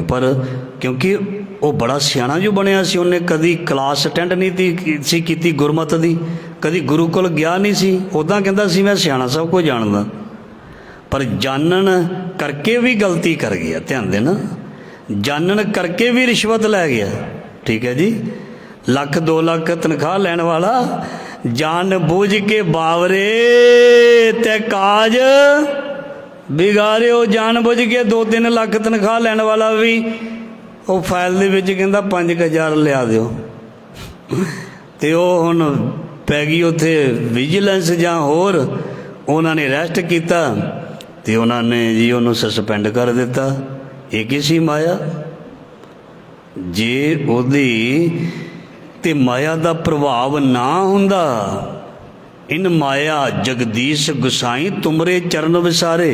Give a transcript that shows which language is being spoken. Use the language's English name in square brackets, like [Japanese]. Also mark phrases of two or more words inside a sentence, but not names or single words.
[Punjabi] ਪਰ ਕਿਉਂਕਿ ਉਹ ਬੜਾ ਸਿਆਣਾ ਜੋ ਬਣਿਆ ਸੀ, ਉਹਨੇ ਕਦੀ ਕਲਾਸ ਅਟੈਂਡ ਨਹੀਂ ਸੀ ਕੀਤੀ ਗੁਰਮਤਿ ਦੀ, ਕਦੀ ਗੁਰੂ ਕੋਲ ਗਿਆ ਨਹੀਂ ਸੀ, ਉੱਦਾਂ ਕਹਿੰਦਾ ਸੀ ਮੈਂ ਸਿਆਣਾ ਸਭ ਕੁਝ ਜਾਣਦਾ, ਪਰ ਜਾਣਨ ਕਰਕੇ ਵੀ ਗਲਤੀ ਕਰ ਗਿਆ। ਧਿਆਨ ਦੇਣਾ, ਜਾਣਨ ਕਰਕੇ ਵੀ ਰਿਸ਼ਵਤ ਲੈ ਗਿਆ। ਠੀਕ ਹੈ ਜੀ, 1 ਲੱਖ 2 ਲੱਖ ਤਨਖਾਹ ਲੈਣ ਵਾਲਾ ਜਾਨ ਬੂਝ ਕੇ ਬਾਵਰੇ ਤੇ ਕਾਜ ਬਿਗਾੜਿਓ। ਜਾਣ ਬੁੱਝ ਕੇ 2-3 ਲੱਖ ਤਨਖ਼ਾਹ ਲੈਣ ਵਾਲਾ ਭੀ ਉਹ ਫ਼ਾਈਲ ਦੇ ਵਿਚ ਕਹਿੰਦਾ 5,000 ਲਿਆ ਦਿਓ ਤੇ ਉਹ ਹੁਣ ਪੈ ਗਈ ਉੱਥੇ ਵਿਜੀਲੈਂਸ ਜਾਂ ਹੋਰ ਉਹਨਾਂ ਨੇ ਅਰੈਸਟ ਕੀਤਾ ਤੇ ਉਹਨਾਂ ਨੇ ਜੀ ਉਹਨੂੰ ਸਸਪੈਂਡ ਕਰ ਦਿੱਤਾ। ਇਹ ਕੀ ਸੀ ਮਾਇਆ? ਜੇ ਉਹਦੀ ਤੇ ਮਾਇਆ ਦਾ ਪ੍ਰਭਾਵ ਨਾ ਹੁੰਦਾ, ਇਨ ਮਾਇਆ ਜਗਦੀਸ਼ ਗੁਸਾਈ ਤੁਮਰੇ ਚਰਨ ਵਿਸਾਰੇ।